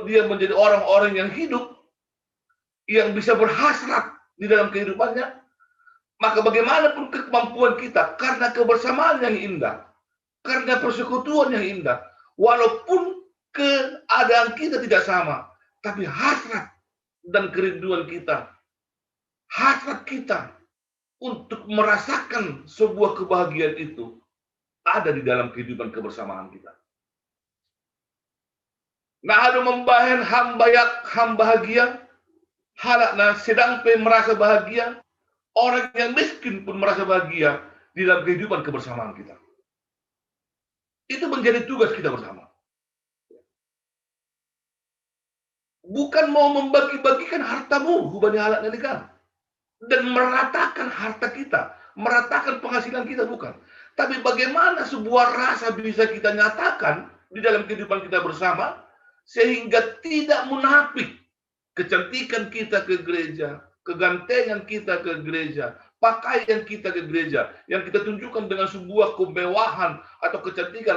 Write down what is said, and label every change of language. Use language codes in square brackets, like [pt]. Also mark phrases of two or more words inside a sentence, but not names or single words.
[id] dia menjadi orang-orang yang hidup, yang bisa berhasrat di dalam kehidupannya, maka bagaimanapun kemampuan kita, karena kebersamaan yang indah, karena persekutuan yang indah, walaupun keadaan kita tidak sama, tapi hasrat dan kerinduan kita, hasrat kita untuk merasakan sebuah kebahagiaan itu ada di dalam kehidupan kebersamaan kita. Nah, ada [bts] membahen ham [id] bahagia, halakna sedang merasa bahagia, orang yang miskin pun merasa bahagia di dalam kehidupan kebersamaan kita. Itu menjadi tugas kita bersama. Bukan mau membagi-bagikan hartamu, [bts] hubani halak nalikan, [id] dan meratakan harta kita, meratakan penghasilan kita, bukan. Tapi bagaimana sebuah rasa bisa kita nyatakan di dalam kehidupan kita bersama, sehingga tidak munafik kecantikan kita ke gereja, kegantengan kita ke gereja, pakaian kita ke gereja, yang kita tunjukkan dengan sebuah kemewahan atau kecantikan.